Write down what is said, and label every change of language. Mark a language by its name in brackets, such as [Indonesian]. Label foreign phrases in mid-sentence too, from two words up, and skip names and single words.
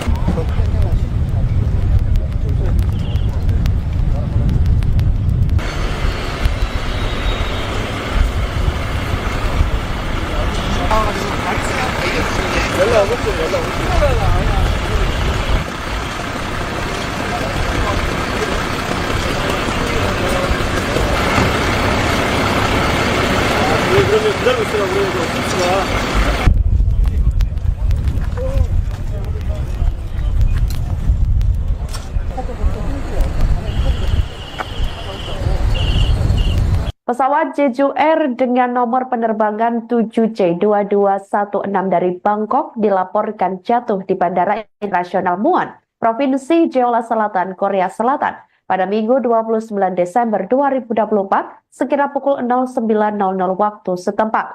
[Korean] 연락 오겠죠, 연락 오겠죠. 그러면 기다리고 있으라고 그래요, 김치가. [Indonesian] Pesawat Jeju Air dengan nomor penerbangan 7C2216 dari Bangkok dilaporkan jatuh di Bandara Internasional Muan, Provinsi Jeolla Selatan, Korea Selatan pada Minggu 29 Desember 2024 sekira pukul 09.00 waktu setempat.